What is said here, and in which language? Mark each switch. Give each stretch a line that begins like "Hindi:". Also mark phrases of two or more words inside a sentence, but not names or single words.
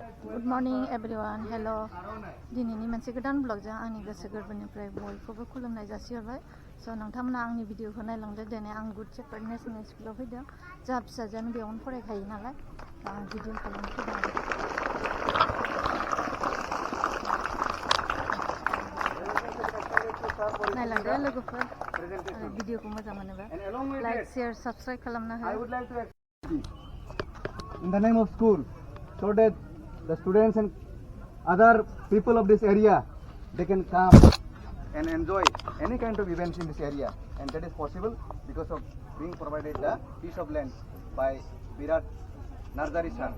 English: Good morning everyone. Hello.
Bodo: दिनैनि मोनसे गोदान ब्लगजों आंनि गोसो गोरबोनिफ्राय बयखौबो खुलुमनाय जासिहरबाय। स' नोंथांमोना आंनि भिडिअखौ नायलांदो। दिनै आं गुड शेपार्ड नेशनेल स्कुलाव फैदों। जोंहा फिसाजोआनो बेयावनो फरायखायो नालाय आं भिडिअ खालामनो फैदों आरो। नायलांदो लोगोफोर आरो भिडिअखौ मोजां मोनोबा
English: like share subscribe
Bodo: खालामना हो।
English: In the name of school, so that the students and other people of this area, they can come and enjoy any kind of events in this area, and that is possible because of being provided the piece of land by Virat Narzari sir.